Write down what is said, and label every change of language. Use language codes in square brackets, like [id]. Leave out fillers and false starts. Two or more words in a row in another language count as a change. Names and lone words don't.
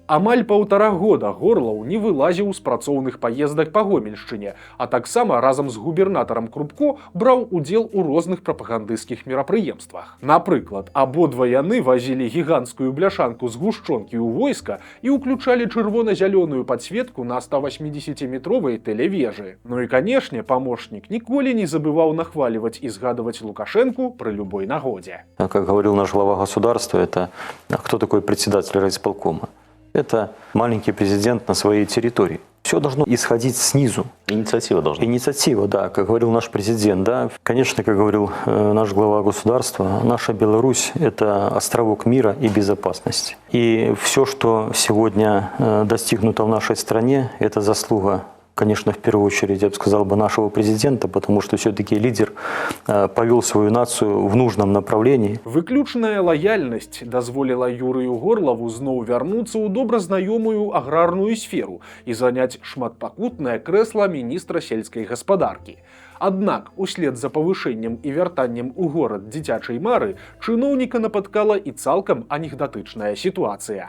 [be] Амаль 1,5 года Горлаў не вылазіў з працоўных паездак па Гомельшчыне, а таксама разам з губернатарам Крупко браў удзел у розных прапагандысцкіх мерапрыемствах. Напрыклад, абодва яны вазілі гіганцкую бляшанку з гушчонкі ў войска і ўключалі чырвона-зялёную падсветку на 180-метровай тэлевежы. Ну і, канешне, памочнік ніколі не забываў нахваліваць і згадваць Лукашэнку при любой нагоде. [ru] Как говорил наш глава государства, это кто такой председатель райисполкома? Это маленький президент на своей территории. Все должно исходить снизу. Инициатива должна. Инициатива, да, как говорил наш президент, да. Конечно, как говорил наш глава государства, наша Беларусь – это островок мира и безопасности. И все, что сегодня достигнуто в нашей стране, это заслуга, конечно, в первую очередь, я бы сказал, нашего президента, потому что все-таки лидер повел свою нацию в нужном направлении. [be] Выключная лояльнасць дазволіла Юрыю Горлаву зноў вярнуцца ў добра знаёмую аграрную сферу і заняць шматпакутнае крэсла міністра сельскай гаспадаркі. Аднак, услед за павышэннем і вяртаннем у горад дзіцячай мары, чыноўніка напаткала і цалкам анекдатычная сітуацыя.